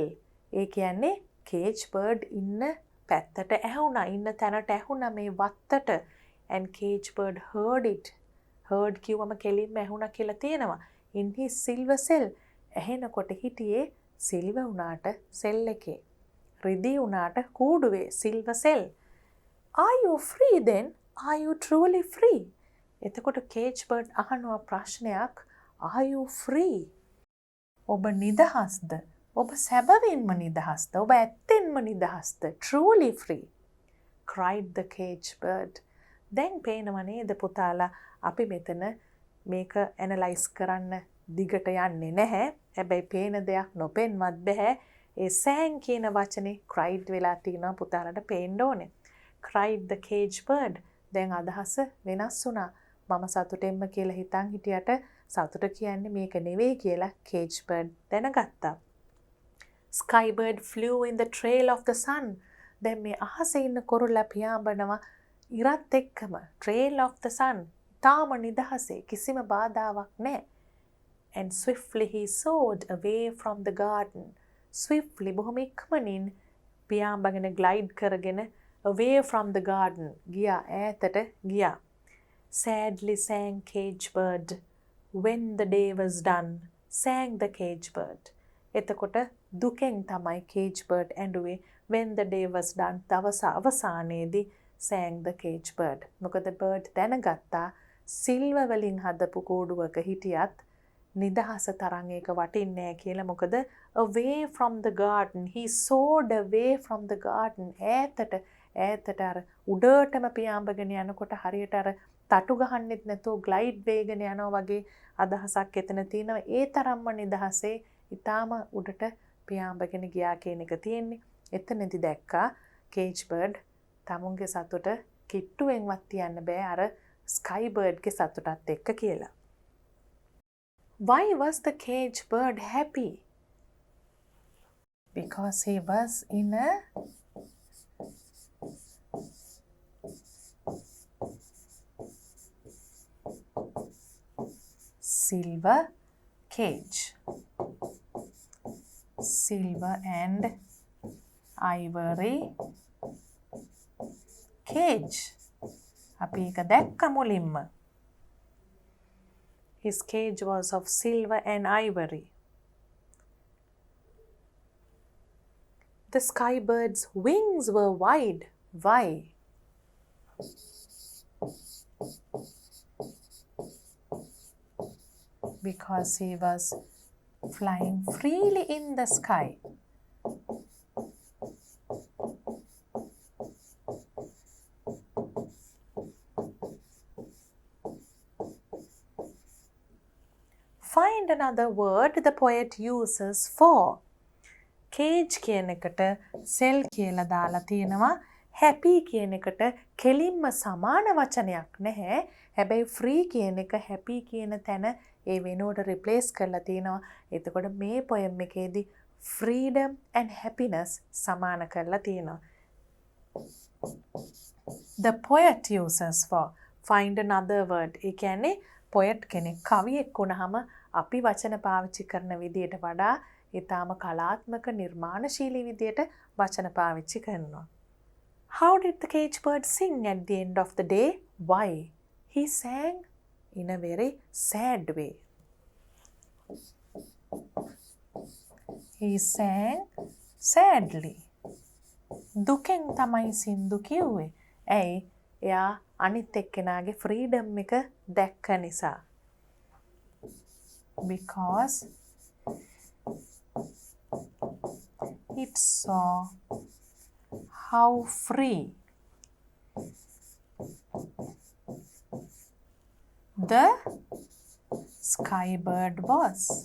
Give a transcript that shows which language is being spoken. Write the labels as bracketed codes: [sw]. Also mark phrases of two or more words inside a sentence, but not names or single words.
[si] ඒ කියන්නේ [en] cage bird [si] ඉන්න පැත්තට ඇහුණා, ඉන්න තැනට ඇහුණා මේ වත්තට. [en] And cage bird heard it. Heard [si] කිව්වම කෙලින්ම ඇහුණා කියලා තියෙනවා. [en] In his silver cell. [si] ඇහෙනකොට හිටියේ සිල්වර් උනාට සෙල් එකේ. රිදී උනාට කූඩුවේ [en] silver cell. Are you free then? Are you truly free? [si] එතකොට cage bird අහනවා ප්‍රශ්නයක්. [en] Are you free? [si] ඔබ නිදහස්ද? ඔබ සැබවින්ම නිදහස්ද? ඔබ ඇත්තෙන්ම නිදහස්ද? [en] Truly free. Cried the cage bird. [si] දැන් පේනව නේද පුතාලා අපි මෙතන මේක ඇනලයිස් කරන්න දිගට යන්නේ නැහැ. හැබැයි පේන දෙයක් නොපෙන්වත් බෑ. ඒ sang කියන වචනේ cried වෙලා තියෙනවා පුතාලට පේන්න ඕනේ. [en] Cried the cage bird. [si] දැන් අදහස වෙනස් වුණා. මම සතුටෙන්ම කියලා හිතන් හිටියට සතුට කියන්නේ මේක නෙවෙයි කියලා [en] cage bird [si] දැනගත්තා. [en] Sky bird flew in the trail of the sun. [si] දැන් මේ අහසේ ඉන්න කුරුල්ලා පියාඹනවා ඉරත් එක්කම [en] trail of the sun. [si] තාම නිදහසේ කිසිම බාධාවක් නැහැ. [en] And swiftly he soared away from the garden. [si] Swiftly බොහොම ඉක්මනින් පියාඹගෙන glide කරගෙන [en] away from the garden [si] ගියා ඈතට ගියා. [en] Sadly sang cage bird when the day was done. Sang the cage bird. [si] එතකොට දුකෙන් තමයි cage bird ඇඬුවේ [en] when the day was done. [si] දවස අවසානයේදී [en] sang the cage bird. [si] මොකද bird දැනගත්තා සිල්ව වලින් හදපු කූඩුවක හිටියත් නිදහස තරම් ඒක වටින්නේ නැහැ කියලා. [en] මොකද away from the garden. He soared away from the garden. [si] ඈතට අර උඩටම පියාඹගෙන යනකොට හරියට අර තටු ගහන්නෙත් නැතුව ග්ලයිඩ් වේගෙන යනවා වගේ අදහසක් එතන තියෙනවා. ඒ තරම්ම නිදහසේ ඊටාම උඩට පියාඹගෙන ගියා කියන එක තියෙන්නේ. එතනදි දැක්කා [en] cage bird [si] තමුන්ගේ සතුට කිට්ටුවෙන්වත් තියන්න බෑ අර [en] sky bird [si] ගේ සතුටත් එක්ක කියලා. [en] Why was the cage bird happy? Because he was in a silver cage. Silver and ivory cage. [si] අපි එක දැක්ක මුලින්ම. [en] His cage was of silver and ivory. The sky bird's wings were wide. Why? Because he was flying freely in the sky. Find another word the poet uses for. [si] Cage කියන එකට cell කියලා දාලා තියෙනවා. Happy කියන එකට කෙලින්ම සමාන වචනයක් නැහැ. හැබැයි free කියන එක happy කියන තැන ඒ වෙනුවට replace කරලා තියෙනවා. එතකොට මේ poem එකේදී [en] freedom and happiness [si] සමාන කරලා තියෙනවා. [en] The poet uses for. Find another word. [si] ඒ කියන්නේ poet කෙනෙක් කවියෙක් වුණාම අපි වචන පාවිච්චි කරන විදියට වඩා ඊටාම කලාත්මක නිර්මාණශීලී විදියට වචන පාවිච්චි කරනවා. [en] How did the cage bird sing at the end of the day? Why? He sang in a very sad way. He sang sadly. [si] දුකෙන් තමයි සින්දු කිව්වේ. ඇයි? එයා අනිත් එක්කෙනාගේ freedom එක දැක්ක නිසා. [en] Because it saw how free the sky bird was.